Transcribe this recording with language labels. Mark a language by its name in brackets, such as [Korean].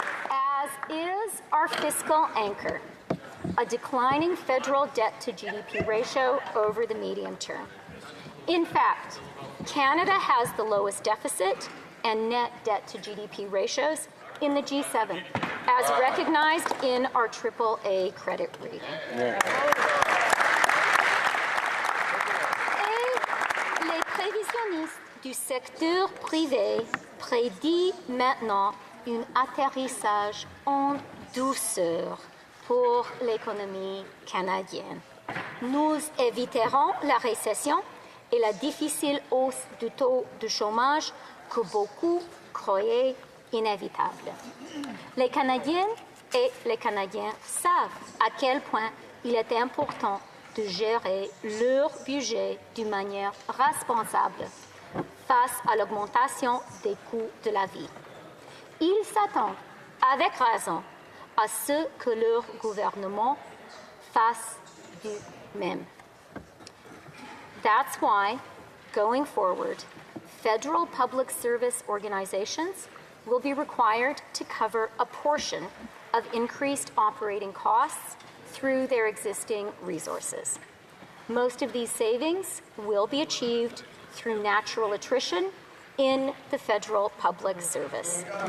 [English] As is our fiscal anchor, a declining federal debt to GDP ratio over the medium term. In fact, Canada has the lowest deficit and net debt to GDP ratios in the G7, as recognized in our AAA credit rating. Yeah. [French] Et les prévisionnistes du secteur privé prédisent maintenant un atterrissage en douceur pour l'économie canadienne. Nous éviterons la récession et la difficile hausse du taux de chômage que beaucoup croyaient inévitable. Les Canadiennes et les Canadiens savent à quel point il est important de gérer leur budget d'une manière responsable face à l'augmentation des coûts de la vie. Ils s'attendent, avec raison, à ce que leur gouvernement fasse du même. [English] That's why, going forward, federal public service organizations will be required to cover a portion of increased operating costs through their existing resources. Most of these savings will be achieved through natural attrition in the federal public service.